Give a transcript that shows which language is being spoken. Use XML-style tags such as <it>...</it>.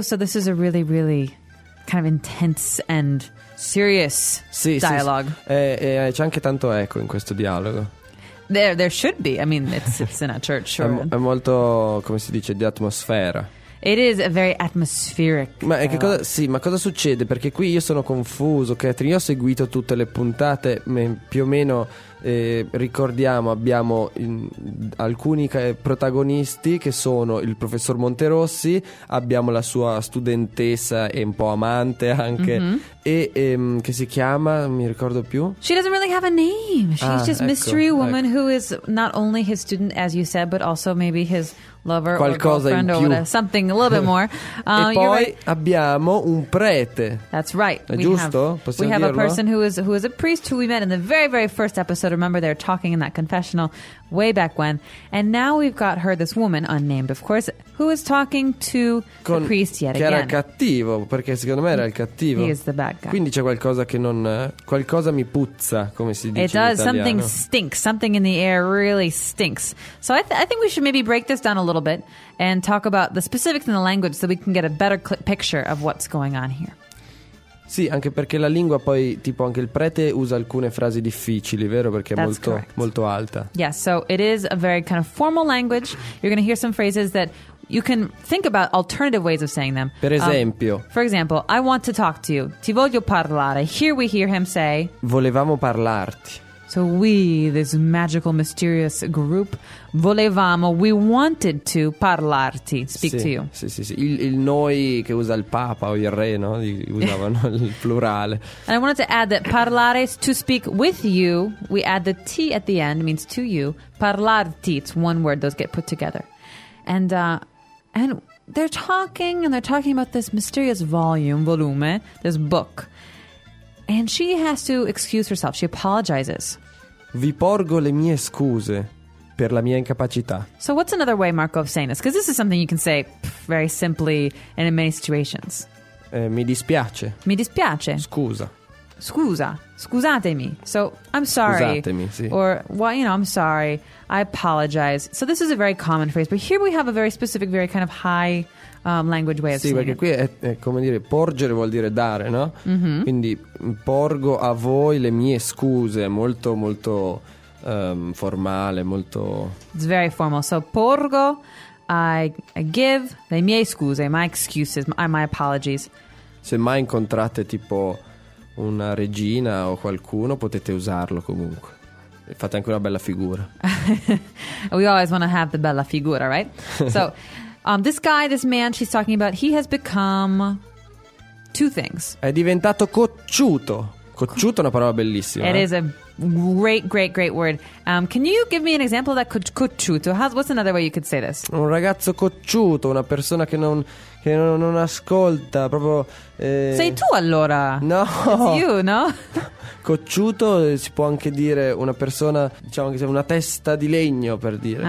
<en>So this is a really, really kind of intense and serious dialogue.</en> <it>Sì. C'è anche tanto eco in questo dialogo.</it> <en>There should be. I mean, it's in a church. Sure.</en> <it>È molto, come si dice, di atmosfera.</it> <en>It is a very atmospheric.</en> <it>Ma che cosa? Sì, ma cosa succede? Perché qui io sono confuso, Catherine. Io ho seguito tutte le puntate, più o meno ricordiamo, abbiamo alcuni protagonisti che sono il professor Monterossi, abbiamo la sua studentessa e un po' amante anche, mm-hmm. e che si chiama, mi ricordo più.</it> <en>She doesn't really have a name. She's just a mystery woman, ecco, who is not only his student, as you said, but also maybe his lover,</en> <it>qualcosa,</it> <en>or girlfriend,</en> <it>in più,</it> <en>or something a little bit more.</en> <it>E poi</it> <en>right,</en> <it>abbiamo un prete.</it> <en>That's right.</en> <it>È giusto? Possiamo dirlo?</it> <en>We have a person who is a priest who we met in the very, very first episode. Remember, they're talking in that confessional way back when. And now we've got her, this woman, unnamed, of course, who is talking to the priest yet again.</en> <it>Che era cattivo, perché secondo me era il cattivo.</it> <en>He is the bad guy.</en> <it>Quindi c'è qualcosa che non... qualcosa mi puzza, come si dice in italiano.</it> <en>It does. Something stinks. Something in the air really stinks. So I think we should maybe break this down a little bit and talk about the specifics in the language so we can get a better picture of what's going on here.</en> <it>Sì, anche perché la lingua, poi tipo anche il prete usa alcune frasi difficili, vero? Perché</it> <en>that's</en> <it>è molto, molto alta.</it> <en>Yes, so it is a very kind of formal language. You're going to hear some phrases that you can think about alternative ways of saying them.</en> <it>Per esempio,</it> <en>for example, I want to talk to you.</en> <it>Ti voglio parlare.</it> <en>Here we hear him say,</en> <it>volevamo parlarti.</it> <en>So we, this magical, mysterious group,</en> <it>volevamo,</it> <en>we wanted to</en> <it>parlarti,</it> <en>speak</en> <it>sì,</it> <en>to you.</en> <it>Sì, sì, sì. Il noi che usa il Papa o il Re, no? Usavano il plurale.</it> <en>And I wanted to add that parlare is to speak with you. We add the T at the end, means to you. Parlarti, it's one word, those get put together. And they're talking, and they're talking about this mysterious volume, this book. And she has to excuse herself. She apologizes.</en> <it>Vi porgo le mie scuse per la mia incapacità.</it> <en>So what's another way, Marco, of saying this? Because this is something you can say very simply and in many situations.</en> <it>Mi dispiace. Mi dispiace. Scusa. scusa, scusatemi.</it> <en>So, I'm sorry.</en> <it>Scusatemi, sì.</it> <en>Or, well, you know, I'm sorry. I apologize. So this is a very common phrase, but here we have a very specific, very kind of high language way of saying it.</en> <it>Sì, perché qui è come dire, porgere vuol dire dare, no? Mm-hmm. Quindi porgo a voi le mie scuse, molto, molto formale, molto...</it> <en>It's very formal. So</en> <it>porgo,</it> <en>I give</en> <it>le mie scuse,</it> <en>my excuses, my apologies.</en> <it>Se mai incontrate tipo una regina o qualcuno, potete usarlo comunque. Fate anche una bella figura.</it> <en>We always want to have the bella figura, right? So, this guy, this man she's talking about, he has become two things.</en> <it>È diventato cocciuto. Cocciuto è una parola bellissima.</it> <en>It is a great, great, great word. Can you give me an example of that cocciuto? What's another way you could say this?</en> <it>Un ragazzo cocciuto, una persona che non ascolta, proprio... Sei tu allora? No!</it> <en>It's you, no?</en> <it>Cocciuto si può anche dire una persona, diciamo che sia una testa di legno, per dire.</it>